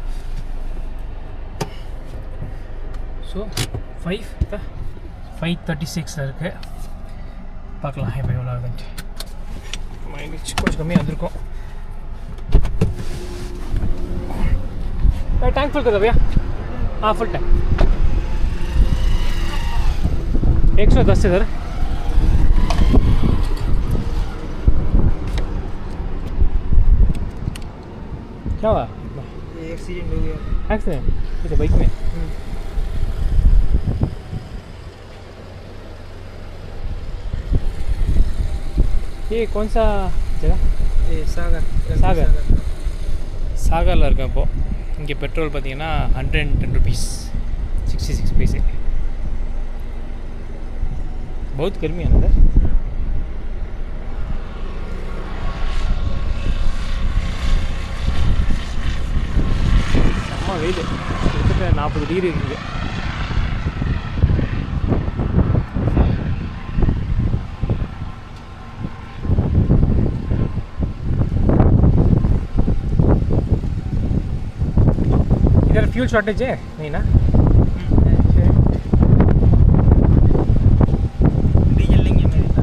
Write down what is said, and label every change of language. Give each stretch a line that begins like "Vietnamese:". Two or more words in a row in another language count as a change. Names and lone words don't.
Tamil: ஸோ 5:36 இருக்குது. பார்க்கலாம் இப்போ எவ்வளோ ஆகுதுன்ட்டு. மைலேஜ் கொஞ்சம் கம்மியாக வந்திருக்கும்.
Hindi: टैंक फुल कर दो भैया. हाँ फुल टैंक 110 इधर. क्या हुआ? ये एक्सीडेंट हो गया. एक्सीडेंट किसे बाइक में? ये कौन सा जगह? ये सागर.
Tamil: சாகரில் இருக்கேன் இப்போது. இங்கே பெட்ரோல் பார்த்தீங்கன்னா 110 rupees 66 पैसे.
Hindi: बहुत गर्मी है अंदर.
Tamil: செம்ம வெயில். கிட்டத்தட்ட 40 டிகிரி இருக்குது.
Hindi: इधर फ्यूल शॉर्टेज है नहीं ना? डीजल लेंगे मेरे पास.